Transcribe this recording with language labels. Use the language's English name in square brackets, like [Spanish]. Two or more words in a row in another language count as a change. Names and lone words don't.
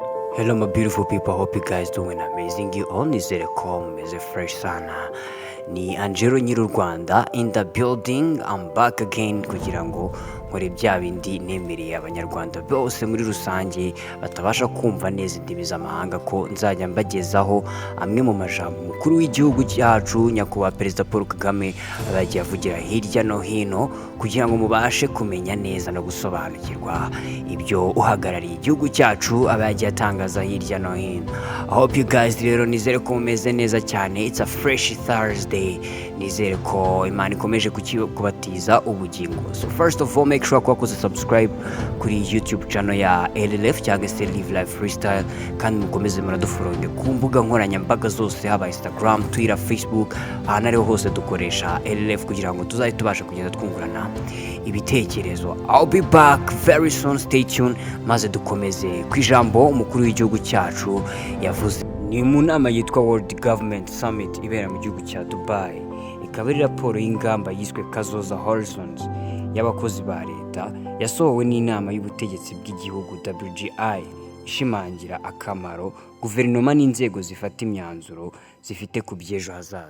[English] Hello my beautiful people, hope you guys doing amazing. You all [Kinyarwanda] nizere ko meze fresh sana. Ni Angelo Nyiru Rwanda [English] in the building. I'm back again [Kinyarwanda] kugira ngo nkore bya bindi nemereye abanyarwanda bose muri rusange batabasha kumva neza indimi z'amahanga ko nzajya mbagezaho amwe mu majambo mukuru w'igihugu cyacu nyakubahwa perezida Paul Kagame abagiye avugira hirya no hino kugira ngo mubashe kumenya neza no gusobanukirwa ibyo uhagarariye igihugu cyacu abagiye atangaza hirya no hino. [English] I hope you guys [Kinyarwanda] rero nizere ko mumeze neza cyane. [English] It's a fresh Thursday. [Kinyarwanda] Nizere ko Imana ikomeje kubatiza ubugingo. [English] So first of all, make sure [Kinyarwanda] ko subscribe kuri YouTube channel ya LLF cyangwa se Live Life Freestyle, kandi mukomeze muradufollowing ku mbuga nkoranyambaga zose haba Instagram, Twitter, Facebook, ahantu ariho hose dukoresha LLF kugira ngo tuzahite tubasha kugenda twungurana ibitekerezo. [English] I'll be back very soon, stay tuned, [Kinyarwanda] maze dukomeze ku ijambo umukuru w'igihugu cyacu yavuze. Ni mu nama yitwa World Government Summit ibera mu gihugu cya Dubai. Ikaba ari raporo y'ingamba yiswe Kazoza Horizons y'abakozi ba leta yasohowe n'inama y'ubutegetsi bw'igihugu WGI ishimangira akamaro guverinoma n'inzego zifata imyanzuro zifite ku by'ejo hazaza.